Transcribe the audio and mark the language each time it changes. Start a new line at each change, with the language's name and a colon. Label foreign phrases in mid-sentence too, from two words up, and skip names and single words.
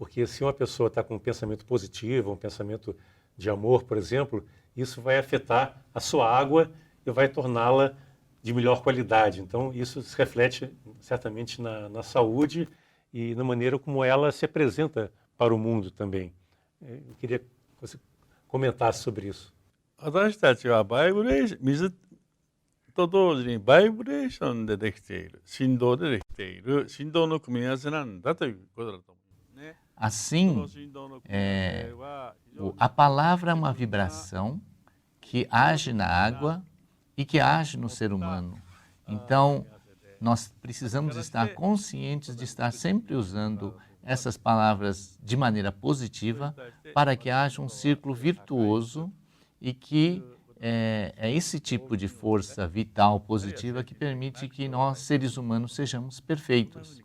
Portuguese: Porque se uma pessoa está com um pensamento positivo, um pensamento de amor, por exemplo, isso vai afetar a sua água e vai torná-la de melhor qualidade. Então, isso se reflete certamente na saúde e na maneira como ela se apresenta para o mundo também. Eu queria que você comentasse sobre isso.
Japanese: 私たちはバイブレーション、水と同時にバイブレーションでできている、振動でできている、振動の組み合わせなんだということだと思うんですね。
Portuguese: Assim, a palavra é uma vibração que age na água e que age no ser humano. Então, nós precisamos estar conscientes de estar sempre usando essas palavras de maneira positiva para que haja um círculo virtuoso e que é esse tipo de força vital positiva que permite que nós, seres humanos, sejamos perfeitos.